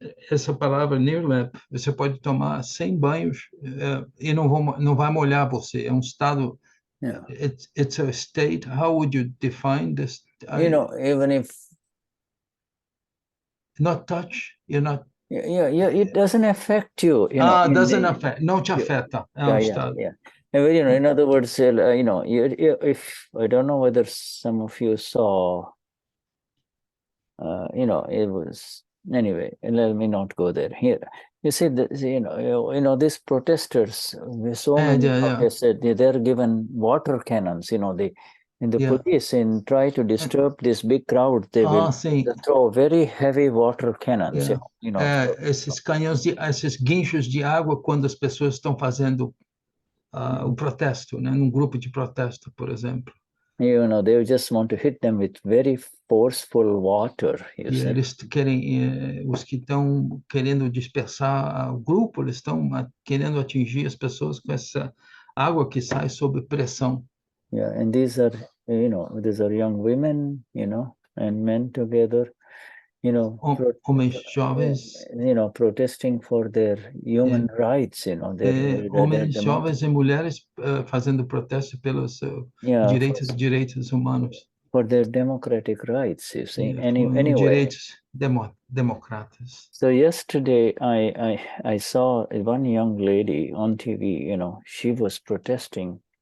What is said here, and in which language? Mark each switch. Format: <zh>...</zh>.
<pt>Essa palavra NIRLEYP, você pode tomar 100 banhos e não vai molhar você. É um estado</pt> <en>Yeah. It's a state. How would you define this? Even if not touch, you're not. yeah, it doesn't affect you. Doesn't affect.</en> <pt>Não te afeta.</pt> <en>Yeah. In other words, if I don't know whether some of you saw, it was anyway. Let me not go there. Here, you see, these protesters. So many protesters. They're given water cannons. The police try to disturb this big crowd. They will throw very heavy water cannons.</en> <pt>Esses canhões esses guinchos de água quando as pessoas estão fazendo o protesto, né? Num grupo de protesto, por exemplo.</pt> <en>They just want to hit them with very forceful water.</en> <pt>Eles querem, os que estão querendo dispersar o grupo, eles estão querendo atingir as pessoas com essa água que sai sob pressão.</pt> <en>Yeah, and these are young women, and men together,</en> <pt>homens jovens,</pt> <en>protesting for their human rights,</en> <pt>homens jovens e mulheres fazendo protesto pelos direitos humanos.</pt> <en>For their democratic rights, you see.</en> <pt>Anyway. Direitos democratas.</pt> <en>So yesterday I saw one young lady on TV, she was protesting.</en>